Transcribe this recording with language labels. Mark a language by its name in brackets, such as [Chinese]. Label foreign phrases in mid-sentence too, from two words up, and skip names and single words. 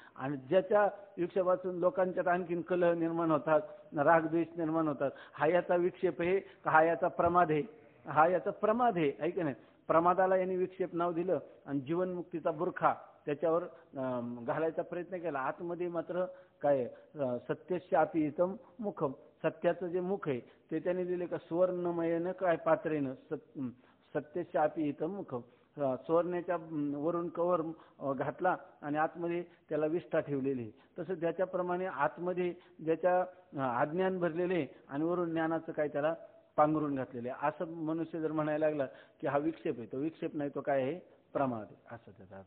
[Marathi] आणि ज्याच्या विक्षेपातून लोकांच्यात आणखीन कलह निर्माण होतात, रागद्वेष निर्माण होतात, हा याचा विक्षेप आहे का हा याचा प्रमाद आहे? हा याचा प्रमाद आहे की नाही. प्रमादाला यांनी विक्षेप नाव दिलं आणि जीवनमुक्तीचा बुरखा त्याच्यावर घालायचा प्रयत्न केला. आतमध्ये मात्र काय [Sanskrit] सत्यस्यापि हितम मुखम, [Marathi] सत्याचं जे मुख आहे ते त्यांनी दिले का सुवर्णमयनं काय पात्रेनं, [Sanskrit] सत्यस्यापि हितम मुखम, [Marathi] सुवर्णाच्या वरून कवर घातला आणि आतमध्ये त्याला विष्ठा ठेवलेली. तसं ज्याच्याप्रमाणे आतमध्ये ज्याच्या अज्ञान भरलेले आणि वरून ज्ञानाचं काय त्याला पांघरून घातलेले, असं मनुष्य जर म्हणायला लागला की हा विक्षेप आहे, तो विक्षेप नाही, तो काय आहे, प्रमाद आहे, असं त्याचा अर्थ.